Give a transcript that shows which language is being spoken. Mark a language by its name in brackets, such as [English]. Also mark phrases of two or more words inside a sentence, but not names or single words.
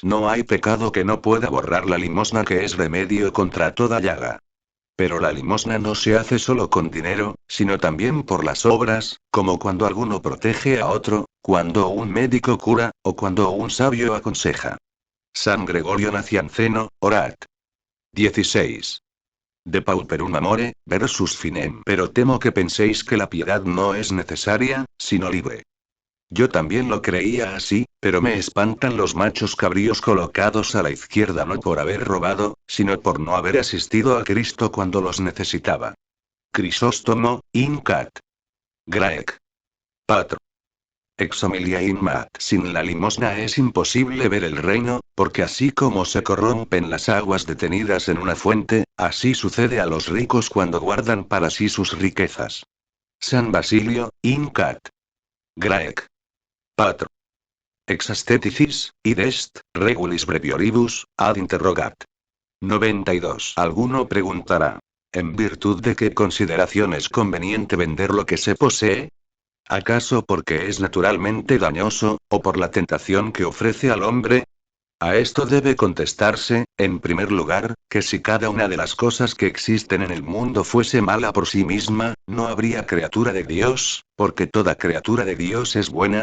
[Spanish] No hay pecado que no pueda borrar la limosna, que es remedio contra toda llaga. Pero la limosna no se hace solo con dinero, sino también por las obras, como cuando alguno protege a otro, cuando un médico cura, o cuando un sabio aconseja. San Gregorio Nacianceno, Orat. 16. [Latin] De pauperum amore, versus finem. [Spanish] Pero temo que penséis que la piedad no es necesaria, sino libre. Yo también lo creía así, pero me espantan los machos cabríos colocados a la izquierda, no por haber robado, sino por no haber asistido a Cristo cuando los necesitaba. Crisóstomo, in cat. Graec. Patro. [Latin] Ex homilia in mat. [Spanish] Sin la limosna es imposible ver el reino, porque así como se corrompen las aguas detenidas en una fuente, así sucede a los ricos cuando guardan para sí sus riquezas. San Basilio, in cat. Graec. Patro. [Latin] Ex asceticis, id est, regulis brevioribus, ad interrogat. 92. [Spanish] Alguno preguntará: ¿en virtud de qué consideración es conveniente vender lo que se posee? ¿Acaso porque es naturalmente dañoso, o por la tentación que ofrece al hombre? A esto debe contestarse, en primer lugar, que si cada una de las cosas que existen en el mundo fuese mala por sí misma, no habría criatura de Dios, porque toda criatura de Dios es buena.